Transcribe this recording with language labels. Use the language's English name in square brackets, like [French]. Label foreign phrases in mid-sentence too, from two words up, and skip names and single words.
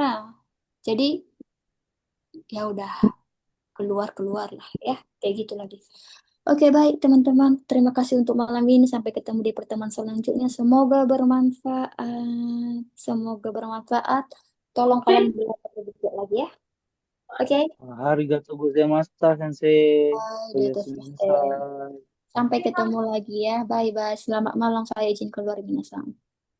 [Indonesian] Jadi ya udah keluar keluar lah ya, kayak gitu lagi. Oke, baik teman-teman. Terima kasih untuk malam ini. Sampai ketemu di pertemuan selanjutnya. Semoga bermanfaat. Semoga bermanfaat. Tolong kalian belajar lebih lagi ya. Oke. [Japanese] ありがとうございました、先生. [Indonesian] Bye, Saya Dede Sister. selesai. Sampai ketemu lagi ya. Bye-bye. Selamat malam. Saya izin keluar, Minasan.